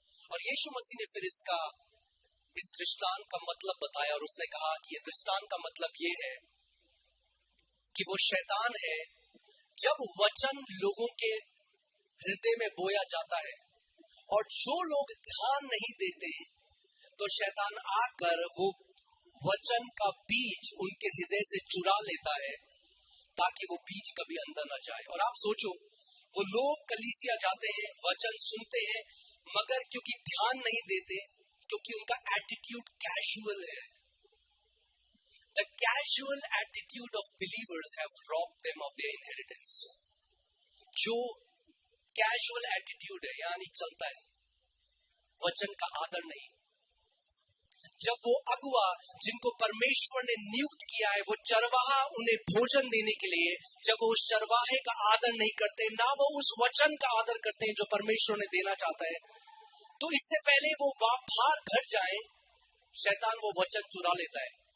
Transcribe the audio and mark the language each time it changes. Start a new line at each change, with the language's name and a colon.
Hindi: और यीशु मसीह ने फिर इस दृष्टांत का मतलब बताया और उसने कहा कि ये दृष्टांत का मतलब ये है कि वो शैतान है, जब वचन लोगों के हृदय में बोया जाता है और जो लोग ध्यान नहीं देते तो शैतान आकर वो वचन का बीज उनके हृदय से चुरा लेता है ताकि वो बीज कभी अंदर न जाए। और आप सोचो, वो लोग कलीसिया जाते हैं, वचन सुनते हैं, मगर क्योंकि ध्यान नहीं देते, क्योंकि उनका एटीट्यूड कैजुअल है।
English: The casual attitude of believers have robbed them of their inheritance.
Hindi: जो कैजुअल एटीट्यूड है, यानी चलता है, वचन का आदर नहीं। जब वो अगुआ जिनको परमेश्वर ने नियुक्त किया है, वो चरवाहा उन्हें भोजन देने के लिए, जब वो उस चरवाहे का आदर नहीं करते, ना वो उस वचन का आदर करते हैं जो परमेश्वर ने देना चाहता है, तो इससे पहले वो बाहर घर जाए, शैतान वो वचन चुरा लेता है।